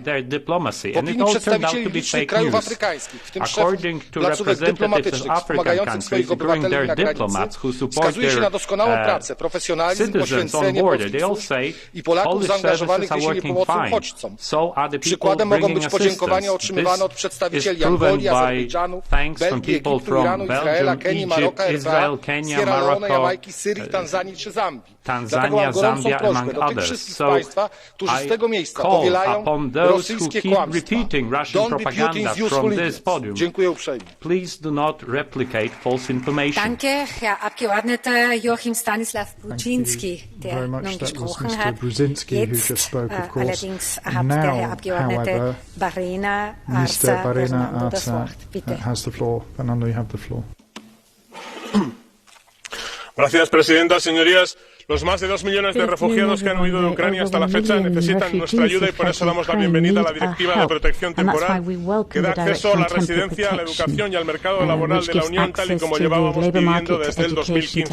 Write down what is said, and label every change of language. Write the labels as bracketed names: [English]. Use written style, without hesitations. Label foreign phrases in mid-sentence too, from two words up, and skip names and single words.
[Polish] W opinii przedstawicieli licznych krajów afrykańskich, w tym szefów placówek dyplomatycznych wspomagających swoich obywateli na granicy, wskazuje się na doskonałą pracę, profesjonalizm, poświęcenie polskich służb i Polaków zaangażowanych w niesienie pomocy uchodźcom. Przykładem mogą być podziękowania otrzymywane od przedstawicieli Angolii, Azerbejdżanu, Belgii, Egiptu, Iranu, Izraela, Kenii, Maroka, [English] Israel, Kenya, Sierra Leone, Morocco, [Polish] Jamajki, Syrii, Tanzanii czy Zambii. [English] Tanzania, Zambia, among others. So I call upon those who keep repeating Russian propaganda from this podium. Please do not replicate false information. [German] Danke, Herr Abgeordneter Joachim Stanislav Brudziński, der nun gesprochen hat. Jetzt allerdings hat der Herr Abgeordnete Barena Arsa Fernando das Wort. Bitte. [Spanish] Gracias, presidenta. Señorías, Los más de 2 millones de refugiados que han huido de Ucrania hasta la fecha necesitan nuestra ayuda y por eso damos la bienvenida a la Directiva de Protección Temporal, que da acceso a la residencia, a la educación y al mercado laboral de la Unión tal y como llevábamos pidiendo desde el 2015.